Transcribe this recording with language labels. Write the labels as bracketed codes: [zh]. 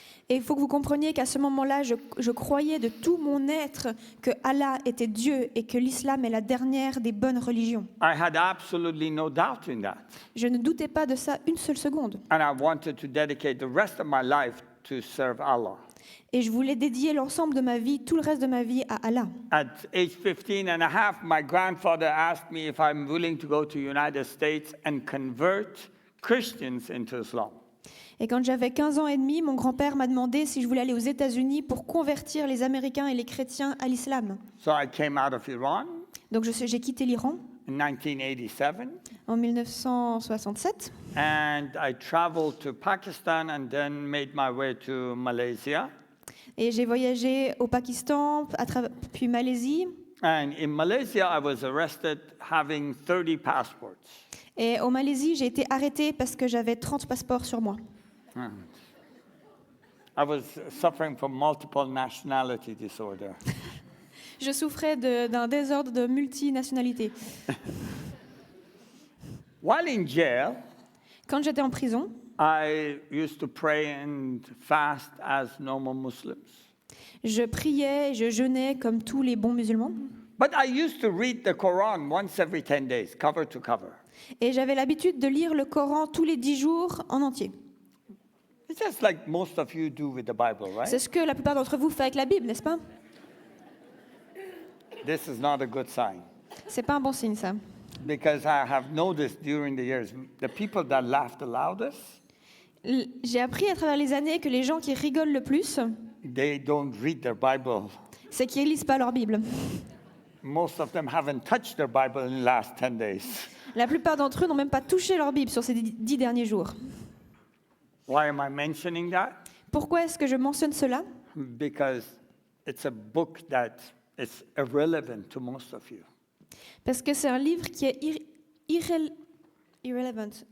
[fr] Et il faut que vous compreniez qu'à ce moment-là, je croyais de tout mon être que Allah était Dieu et que l'islam est la dernière des bonnes religions. [en] I had absolutely no doubt in that. [fr] Je ne doutais pas de ça une seule seconde. [en] And I wanted to dedicate the rest of my life to serve Allah. [fr] Et je voulais dédier l'ensemble de ma vie, tout le reste de ma vie à Allah. [en] At age 15 and a half, my grandfather asked me if I'm willing to go to the United States and convert Christians into Islam. [fr] Et quand j'avais 15 ans et demi, mon grand-père m'a demandé si je voulais aller aux États-Unis pour convertir les Américains et les chrétiens à l'islam. [en] So I came out of Iran [fr] Donc j'ai quitté l'Iran [en] in 1987, [fr] en 1967 [en] and I traveled to Pakistan and then made my way to Malaysia. [fr] et j'ai voyagé au Pakistan, puis Malaisie. [en] And in Malaysia, I was arrested having 30 passports. [fr] Et en Malaisie, j'ai été arrêtée parce que j'avais 30 passeports sur moi. [en] I was suffering from multiple nationality disorder. [fr] Je souffrais d'un désordre de multinationalité. [en] While in jail, [fr] Quand j'étais en prison, [en] I used to pray and fast as normal Muslims. [fr] je priais et je jeûnais comme tous les bons musulmans. [en] But I used to read the Quran once every 10 days, cover to cover. [fr] Et j'avais l'habitude de lire le Coran tous les 10 jours en entier. [en] It's just like most of you do with the Bible, right? [fr] C'est ce que la plupart d'entre vous font avec la Bible, n'est-ce pas? [en] This is not a good sign. [fr] C'est pas un bon signe, ça. [en] Because I have noticed during the years, the people that laugh the loudest, [fr] J'ai appris à travers les années que les gens qui rigolent le plus, [en] they don't read their Bible. [fr] c'est qu'ils lisent pas leur Bible. [en] Most of them haven't touched their Bible in the last 10 days. [fr] La plupart d'entre eux n'ont même pas touché leur Bible sur ces 10 derniers jours. [en] Why am I mentioning that? [fr] Pourquoi est-ce que je mentionne cela? [en] Because it's a book that is irrelevant to most of you. [fr] Parce que c'est un livre qui est irrelevant.